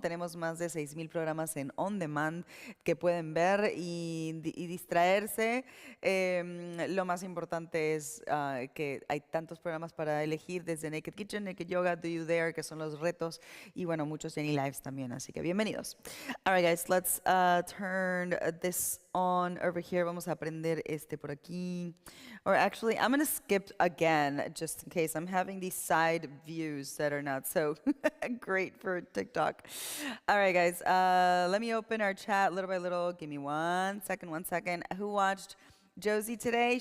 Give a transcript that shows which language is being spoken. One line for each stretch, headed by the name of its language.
Spanish: Tenemos más de 6,000 programas en on demand que pueden ver y distraerse. Lo más importante es que hay tantos programas para elegir, desde Naked Kitchen, Naked Yoga, Do You Dare, que son los retos, y bueno, muchos Jenny Lives también, así que bienvenidos.
English: All right, guys, let's turn this on over here.
Spanish: Vamos a aprender este por aquí.
English: Or actually, I'm going to skip again just in case. I'm having these side views that are not so great for TikTok. All right, guys, let me open our chat little by little. Give me one second. Who watched Josie today?